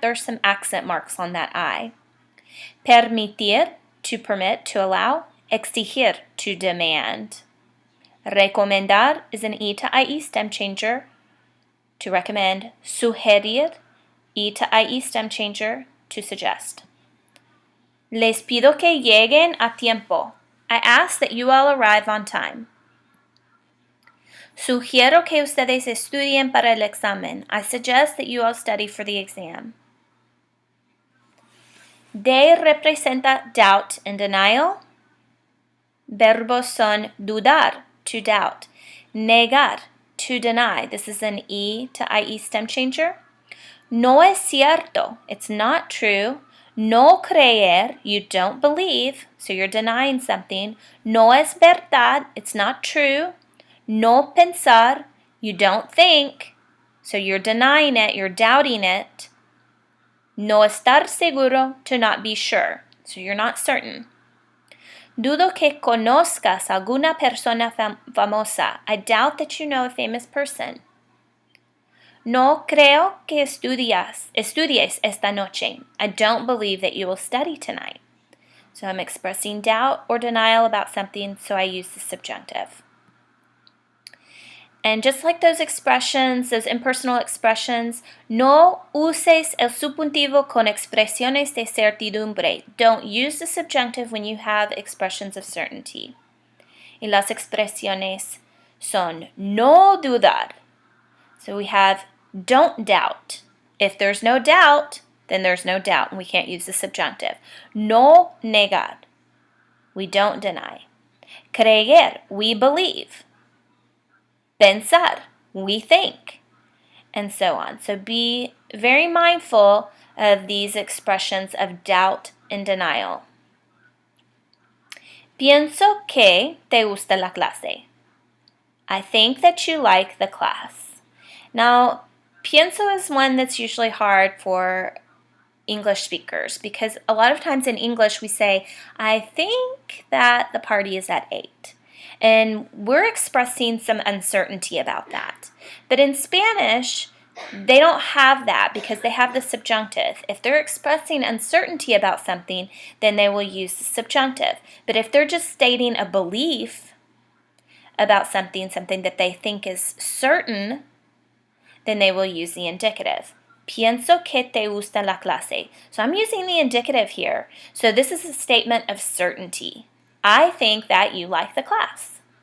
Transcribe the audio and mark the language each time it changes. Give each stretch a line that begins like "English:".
English: There's some accent marks on that I. Permitir, to permit, to allow. Exigir, to demand. Recomendar is an E to IE stem changer, to recommend. Sugerir, E to IE stem changer, to suggest.
Spanish: Les pido que lleguen a tiempo.
English: I ask that you all arrive on time.
Spanish: Sugiero que ustedes estudien para el examen.
English: I suggest that you all study for the exam.
Spanish: De representa
English: doubt and denial.
Spanish: Verbos son dudar,
English: to doubt. Negar, to deny. This is an E to IE stem changer.
Spanish: No es cierto.
English: It's not true.
Spanish: No creer,
English: you don't believe, so you're denying something.
Spanish: No es verdad,
English: it's not true.
Spanish: No pensar,
English: you don't think, so you're denying it, you're doubting it.
Spanish: No estar seguro,
English: to not be sure, so you're not certain.
Spanish: Dudo que conozcas alguna persona famosa.
English: I doubt that you know a famous person.
Spanish: No creo que estudies esta noche.
English: I don't believe that you will study tonight. So I'm expressing doubt or denial about something, so I use the subjunctive. And just like those expressions, those impersonal expressions,
Spanish: no uses el subjuntivo con expresiones de certidumbre.
English: Don't use the subjunctive when you have expressions of certainty.
Spanish: Y las expresiones son no dudar.
English: So we have don't doubt. If there's no doubt, then there's no doubt, and we can't use the subjunctive.
Spanish: No negar.
English: We don't deny. Creer. We believe. Pensar. We think. And so on. So be very mindful of these expressions of doubt and denial.
Spanish: Pienso que te gusta la clase.
English: I think that you like the class. Now, pienso is one that's usually hard for English speakers because a lot of times in English we say, I think that the party is at 8. And we're expressing some uncertainty about that. But in Spanish, they don't have that because they have the subjunctive. If they're expressing uncertainty about something, then they will use the subjunctive. But if they're just stating a belief about something that they think is certain, then they will use the indicative.
Spanish: Pienso que te gusta la clase.
English: So I'm using the indicative here. So this is a statement of certainty. I think that you like the class.